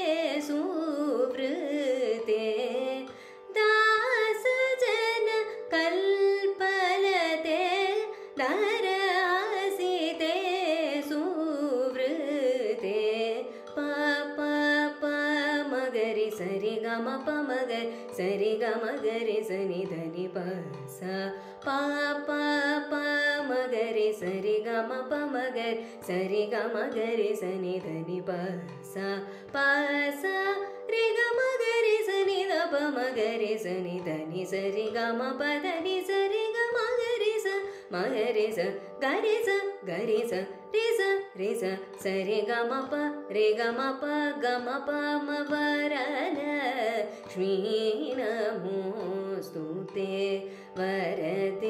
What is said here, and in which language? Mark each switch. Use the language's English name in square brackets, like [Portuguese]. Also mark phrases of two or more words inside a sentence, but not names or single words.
[Sanskrit] सुवृते दासजन कल्पलते दरहसिते सुवृते प मगरि सरि गम प मगर सरि गम गरि सनि धनि प सा प मगरि सरि गम प मगर सरि गम गरि सनि धनि प सा रे गम गरि सनि द प मगरि सनि धनि सरि गम प धनि सरि गम गरि स मगरि स गरि स रे स सरि गम प रे गम प म वरलक्ष्मी नमोऽस्तुते वर